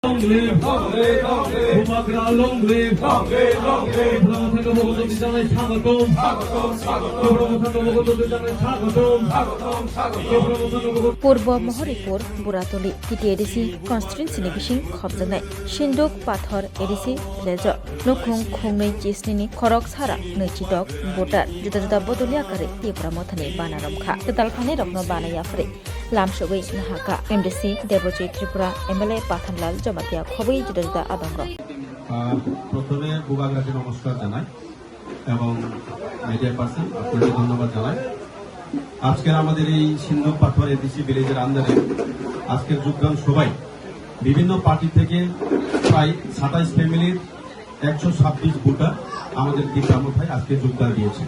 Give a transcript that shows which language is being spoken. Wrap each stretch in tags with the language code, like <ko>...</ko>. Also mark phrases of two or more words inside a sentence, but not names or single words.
<trp>Purba Maharipur burutalio</trp> <en>ADC constituency</en> <trp>bising khobjanai Sindukpathar ADC lejo 27Nukhungni cisnini khorok sara nechidok voter juda-juda bodolia kare Tipra Mothani Bana Romphaikha tetalkhani rokno Bana yafre lamsogoi nahaka ADC Tipra MLA Pathanlal জমাতিয়া খবই juda-juda adongro</trp> <bn>প্রথমে বুবাগ্রাকে নমস্কার জানাই এবং</bn> <en>media person</en> <bn>আপনাকে ধন্যবাদ জানাই। আজকের আমাদের এই সিন্ধুকপাথর এডিসি ভিলেজের আন্ডারে আজকের যোগদান সবাই বিভিন্ন পার্টি থেকে প্রায় 27 ফ্যামিলির 126 ভোটার আমাদের টিপ্রামথায় আজকে যোগদান দিয়েছে।</bn>